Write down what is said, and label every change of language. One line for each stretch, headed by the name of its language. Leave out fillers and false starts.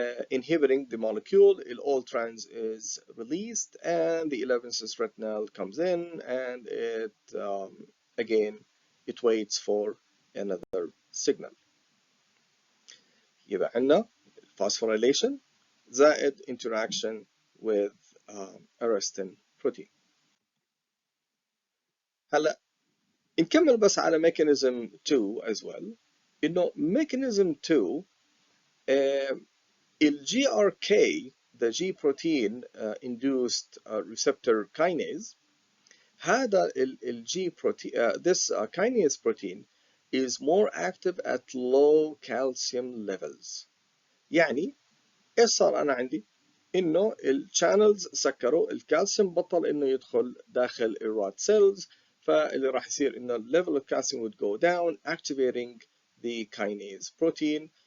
English: inhibiting the molecule, all trans is released, and the 11 cis retinal comes in, and it again it waits for another signal.
Arabic: يبقى عندنا phosphorylation زائد
English: interaction with arrestin protein.
Arabic: هلا نكمل بس على mechanism 2
English: as well. إنه mechanism 2 ال GRK the G protein induced receptor kinase
Arabic: هذا ال
English: G protein this kinase protein is more active at low calcium levels.
Arabic: يعني ايش صار انا عندي؟ انه الشانلز سكروا، الكالسيوم بطل انه يدخل داخل الراد سيلز، فاللي راح يصير انه
English: level of calcium would go down activating the kinase protein.